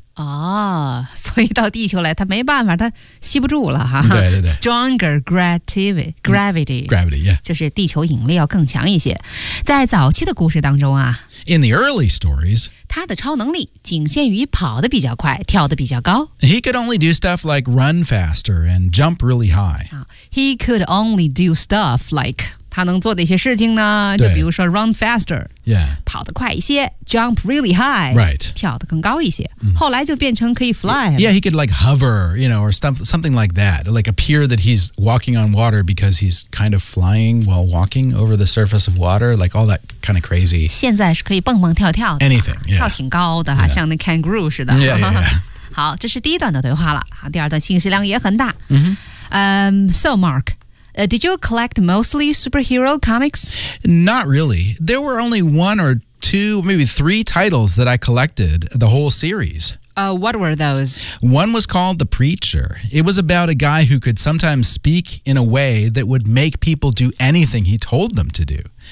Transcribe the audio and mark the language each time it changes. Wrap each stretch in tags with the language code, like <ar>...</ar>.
<zh>哦，所以到地球来，他没办法，他吸不住了哈。对对对</zh> <en>，stronger gravity. Gravity, yeah.</en> <zh>就是地球引力要更强一些。在早期的故事当中啊。</zh> <en>In the early stories,</en> <zh>他的超能力仅限于跑得比较快，跳得比较高。</zh> <en>He could only do stuff like run faster and jump really high. He could only do stuff like,</en> <zh>他能做的一些事情呢，就比如说</zh> <en>run faster, yeah,</en> <zh>跑得快一些 ,</zh> <en>jump really high, right,</en> <zh>跳得更高一些。后来就变成可以 fly.</zh> <en>Yeah, he could like hover, you know, or something like that, like appear that he's walking on water because he's kind of flying while walking over the surface of water, like all that. Kind of crazy.</en> <zh>现在是可以蹦蹦跳跳的。</zh> <en>Anything, yeah.</en> <zh>跳挺高的哈、yeah. 像那 kangaroo 似的。</zh> <en>Yeah, yeah, yeah.</en> <zh>好这是第一段的对话了。第二段信息量也很大。</zh> <en>Mm-hmm. So Mark,、did you collect mostly superhero comics? Not really. There were only one or two, maybe three titles that I collected the whole series. What were those? One was called The Preacher. It was about a guy who could sometimes speak in a way that would make people do anything he told them to do.</en>